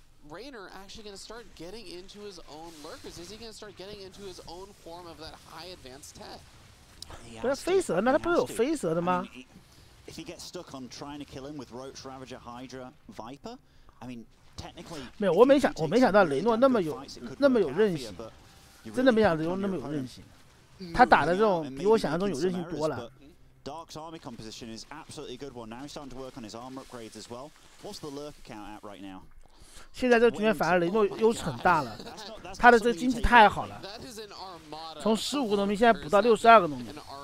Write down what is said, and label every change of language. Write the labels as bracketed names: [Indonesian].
[English] Reynor actually going to start getting into his own lurkers? Is he going to start getting into his own form of that high advanced tech? [Chinese] 不是飞蛇，那他不是有飞蛇的吗？ [English] If he gets stuck on trying to kill him with Roach, Ravager, Hydra, Viper, I mean, technically. [Chinese] 没有，我没想到雷诺那么有韧性，真的没想到雷诺那么有韧性。他打的这种比我想象中有韧性多了。 [English] Dark's army composition is absolutely good one. Now he's starting to work on his armor upgrades as well. What's the lurker count at right now? [Chinese] 现在这个局面反而雷诺优势很大了，他的这个经济太好了，从15个农民现在补到62个农民。